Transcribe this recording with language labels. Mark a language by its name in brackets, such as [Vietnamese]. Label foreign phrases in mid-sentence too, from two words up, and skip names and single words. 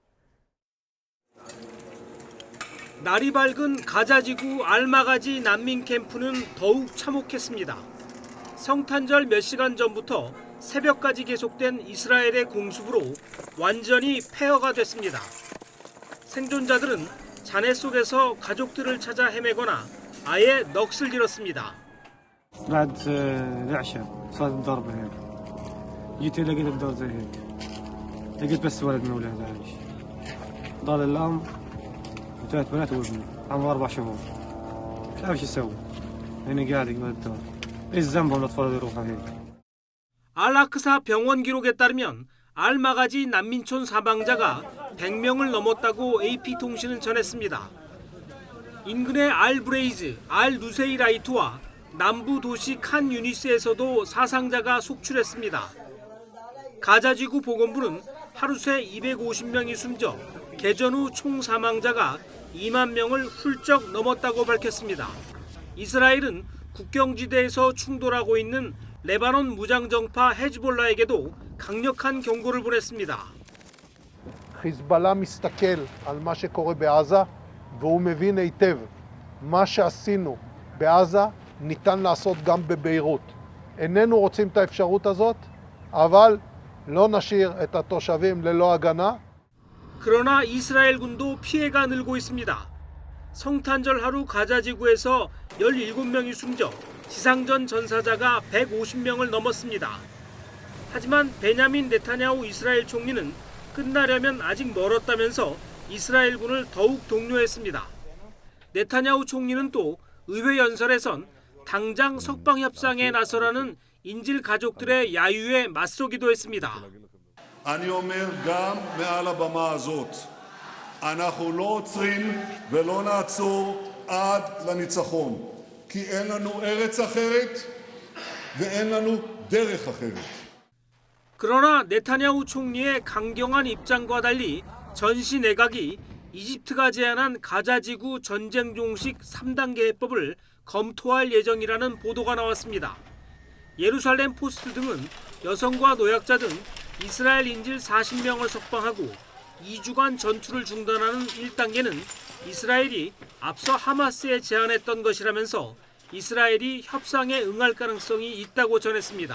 [Korean] 날이 밝은 가자지구 알마가지 난민 캠프는 더욱 참혹했습니다. 성탄절 몇 시간 전부터 새벽까지 계속된 이스라엘의 공습으로 완전히 폐허가 됐습니다. 생존자들은 잔해 속에서 가족들을 찾아 헤매거나 아예 넋을 잃었습니다. [Arabic] بعد العشاء صارت الضربة هيك جيت لقيت الدار زي هيك لقيت بس ولد من أولاد عايش ضل الأم وثلاث بنات وابني عمره 4 شهور مش عارف شو يسوي هنا قاعد يقعد الدار ايش ذنبهم الاطفال يروحوا هيك [Korean] 알라크사 병원 기록에 따르면 알마가지 난민촌 사망자가 100명을 넘었다고 AP통신은 전했습니다. 인근의 알브레이즈, 알누세이라이트와 남부 도시 칸 유니스에서도 사상자가 속출했습니다. 가자지구 보건부는 하루 새 250명이 숨져 개전 후 총 사망자가 2만 명을 훌쩍 넘었다고 밝혔습니다. 이스라엘은 국경지대에서 충돌하고 있는 레바논 무장정파 헤즈볼라에게도 강력한 경고를 보냈습니다. [Hebrew] חיזבאללה מסתכל על מה שקורה בעזה והוא מבין היטב מה שעשינו בעזה ניתן לעשות גם בביירות. איננו רוצים את האפשרות הזאת, אבל לא נשאיר את התושבים ללא הגנה. [Korean] 그러나 이스라엘군도 피해가 늘고 있습니다. 성탄절 하루 가자 지구에서 17명이 숨져 지상전 전사자가 150명을 넘었습니다. 하지만 베냐민 네타냐후 이스라엘 총리는 끝나려면 아직 멀었다면서 이스라엘군을 더욱 독려했습니다. 네타냐후 총리는 또 의회 연설에선 당장 석방 협상에 나서라는 인질 가족들의 야유에 맞서기도 했습니다. [Hebrew] אני אומר גם מעל הבמה הזאת, אנחנו לא עוצרים ולא נעצור עד לניצחון, כי אין לנו ארץ אחרת ואין לנו דרך אחרת. [Korean] 그러나 네타냐후 총리의 강경한 입장과 달리 전시 내각이 이집트가 제안한 가자지구 전쟁 종식 3단계 해법을 검토할 예정이라는 보도가 나왔습니다. 예루살렘 포스트 등은 여성과 노약자 등 이스라엘 인질 40명을 석방하고 2주간 전투를 중단하는 1단계는 이스라엘이 앞서 하마스에 제안했던 것이라면서 이스라엘이 협상에 응할 가능성이 있다고 전했습니다.